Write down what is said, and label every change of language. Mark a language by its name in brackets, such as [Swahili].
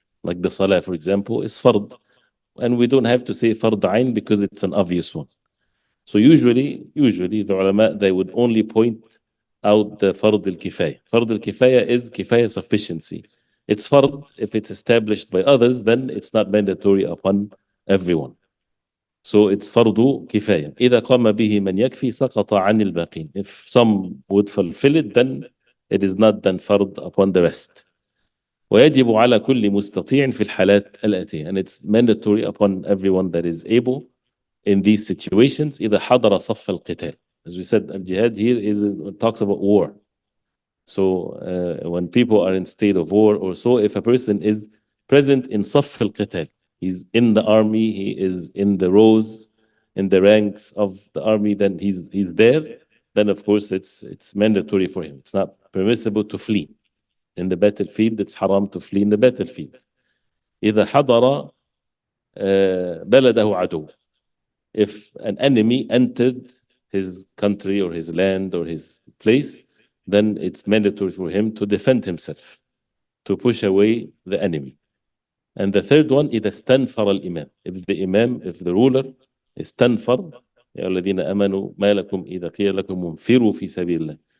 [English] Like the Saleh, for example, is fard. And we don't have to say fard ayn because it's an obvious one. So usually the ulama, they would only point out the fard al-kifaya. Fard al-kifaya is kifaya sufficiency. It's fard if it's established by others, then it's not mandatory upon everyone. So it's fardu kifaya. [Arabic] إذا قام به من يكفي سقط عن الباقين. [English] If some would fulfill it, then it is not then fard upon the rest. [Arabic] ويجب على كل مستطيع في الحالات الآتية. [English] And it's mandatory upon everyone that is able in these situations [Arabic] إذا حضر صف القتال. [English] As we said, al-jihad here talks about war. So when people are in state of war or so, if a person is present in [Arabic] صف القتال, [English] he's in the army, he is in the rows, in the ranks of the army, then he's there, then of course it's mandatory for him. It's not permissible to flee. In the battlefield, it's haram to flee in the battlefield. [Arabic] إذا حضر بلده عدو. [English] If an enemy entered his country or his land or his place, then it's mandatory for him to defend himself, to push away the enemy. And the third one, [Arabic] إذا استنفر الإمام. [English] If the ruler [Arabic] استنفر, يا الذين آمنوا ما لكم إذا قيل لكم انفروا في سبيل الله.